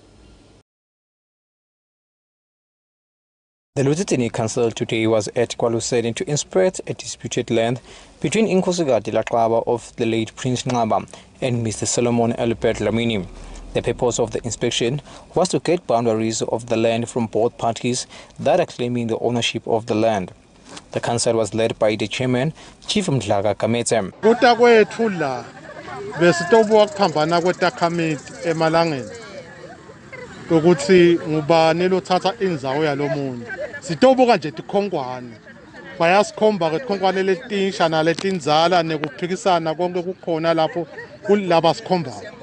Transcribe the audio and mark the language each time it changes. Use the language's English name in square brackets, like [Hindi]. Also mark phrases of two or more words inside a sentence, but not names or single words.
[English] The BULLETIN Council today was at KwaZulu to inspect a disputed land between Inkosikazi Laqaba of the late Prince Nqaba and Mr. Solomon Albert Dlamini. The purpose of the inspection was to get boundaries of the land from both parties that are claiming the ownership of the land. The council was led by the chairman, Chief Mdlaka Kametse. [Swati] ukuthi ngubani lothatha indzawo yalomunye sitobuka nje tikhongwane bayasikhomba ke tikhongwane letinsha naletinzala nekuphikisana konke kukhona lapho kulaba sikhomba